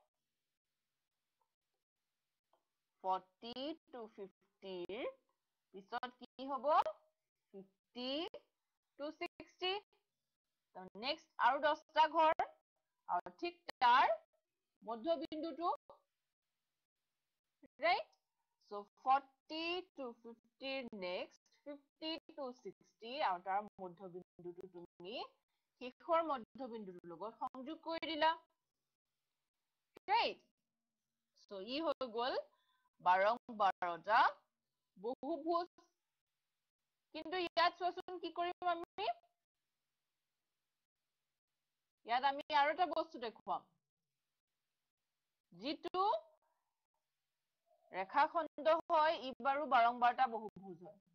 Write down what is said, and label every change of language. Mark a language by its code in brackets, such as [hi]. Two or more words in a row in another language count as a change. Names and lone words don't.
[as] 40 to 50 ৰ পিছত কি হ'ব 50 to 60 নেক্সট আৰু 10টা ঘৰ আৰু ঠিক তাৰ মধ্যবিন্দুটো [en] right so [as] 40 to 50 next 50 to 60 আৰু তাৰ মধ্যবিন্দুটো তুমি শেষৰ মধ্যবিন্দুৰ লগত সংযোগ কৰি দিলা [en] right so [as] ই হৈ গল 12টা বহুভুজ কিন্তু ইয়াত চোৱাচোন কি কৰিম আমি ইয়াত আমি আৰু এটা বস্তু দেখুৱাম যিটো ৰেখাখণ্ড হয় ই বাৰু 12টা বহুভুজ হয়